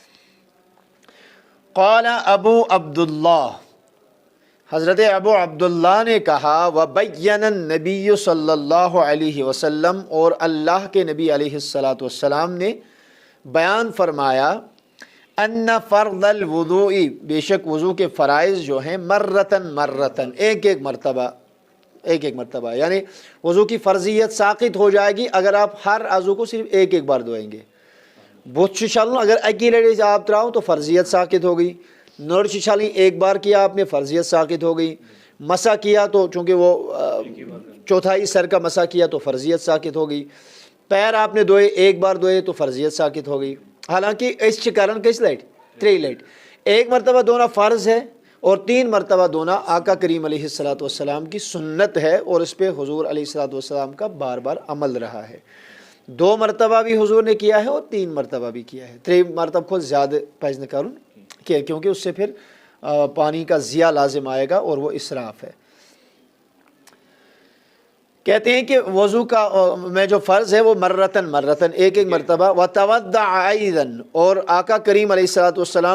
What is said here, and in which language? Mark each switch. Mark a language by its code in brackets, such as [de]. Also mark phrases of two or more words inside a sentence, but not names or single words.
[ur] قال ابو عبداللہ، حضرت ابو عبداللہ نے کہا، [ar] وَبَيَّنَ النَّبِيُّ صلی اللہ علیہ وسلم، [ur] اور اللہ کے نبی علیہ السلام نے بیان فرمایا، [ar] ان فرض الوضوء، [ur] بے شک وضو کے فرائض جو ہیں، مرتن ایک ایک مرتبہ، یعنی وضو کی فرضیت ساقط ہو جائے گی اگر آپ ہر عضو کو صرف ایک ایک بار دھوئیں گے۔ [ks] بت چھلن [ur] اگر اکی لٹے سے آپ تراؤ تو فرضیت ساقط ہو گئی، [ks] نر چھلی [ur] ایک بار کیا آپ نے فرضیت ساقط ہو گئی، مسا کیا تو چونکہ وہ چوتھائی سر کا مسا کیا تو فرضیت ساقط ہو گئی، پیر آپ نے دھوئے ایک بار دھوئے تو فرضیت ساقط ہو گئی۔ حالانکہ [ks] اس کرن کس لٹ 3 لٹ، [ur] ایک مرتبہ دھونا فرض ہے اور 3 مرتبہ دھونا آقا کریم علیہ السلام کی سنت ہے، اور اس پہ حضور علیہ السلام کا بار بار عمل رہا ہے۔ 2 مرتبہ بھی حضور نے کیا ہے اور 3 مرتبہ بھی کیا ہے، 3 مرتبہ کو زیادہ [ks] پز نہ کرن [ur] کیونکہ اس سے پھر پانی کا ضیاع لازم آئے گا اور وہ اسراف ہے۔ کہتے ہیں کہ وضو کا میں جو فرض ہے وہ مرتن ایک ایک مرتبہ، [ar] وتودع ایضا، [ur] اور آقا کریم علیہ السلام